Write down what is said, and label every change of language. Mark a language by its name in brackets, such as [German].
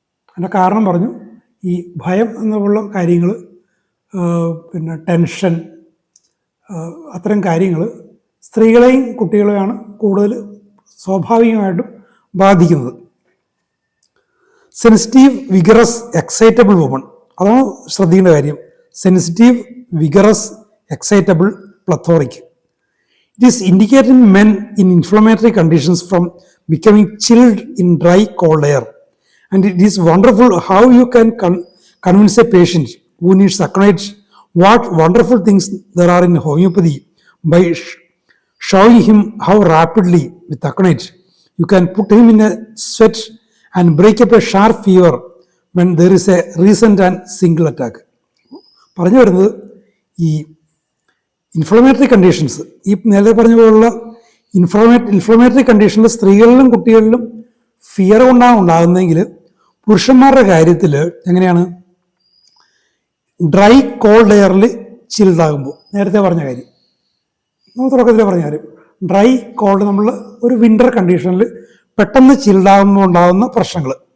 [Malayalam] അതിൻ്റെ കാരണം പറഞ്ഞു, ഈ ഭയം എന്നുള്ള കാര്യങ്ങൾ, പിന്നെ ടെൻഷൻ, അത്തരം കാര്യങ്ങൾ സ്ത്രീകളെയും കുട്ടികളെയാണ് കൂടുതൽ സ്വാഭാവികമായിട്ടും ബാധിക്കുന്നത്. സെൻസിറ്റീവ്, വിഗറസ്, എക്സൈറ്റബിൾ വുമൺ, അതാണ് ശ്രദ്ധിക്കേണ്ട കാര്യം. Sensitive, vigorous, excitable, പ്ലത്തോറിക്. [English] It is indicated in men in inflammatory conditions from becoming chilled in dry, cold air. And it is wonderful how you can convince a patient who needs acknowledge what wonderful things there are in homeopathy by showing him how rapidly, with acknowledge, you can put him in a sweat and break up a sharp fever when there is a recent and single attack. [Malayalam] പറഞ്ഞു വരുന്നത്, ഈ inflammatory conditions, ഈ നേരത്തെ പറഞ്ഞ പോലുള്ള inflammatory കണ്ടീഷനിൽ സ്ത്രീകളിലും കുട്ടികളിലും fear കൊണ്ടാണ് ഉണ്ടാകുന്നതെങ്കിൽ പുരുഷന്മാരുടെ കാര്യത്തിൽ എങ്ങനെയാണ്? ഡ്രൈ കോൾഡ് എയറിൽ ചിൽഡാകുമ്പോൾ, നേരത്തെ പറഞ്ഞ കാര്യം, നമ്മൾ തുടക്കത്തിൽ പറഞ്ഞ കാര്യം, ഡ്രൈ കോൾഡ്, നമ്മൾ ഒരു വിൻ്റർ കണ്ടീഷനിൽ പെട്ടെന്ന് ചിൽഡാകുമ്പോൾ ഉണ്ടാകുന്ന പ്രശ്നങ്ങൾ.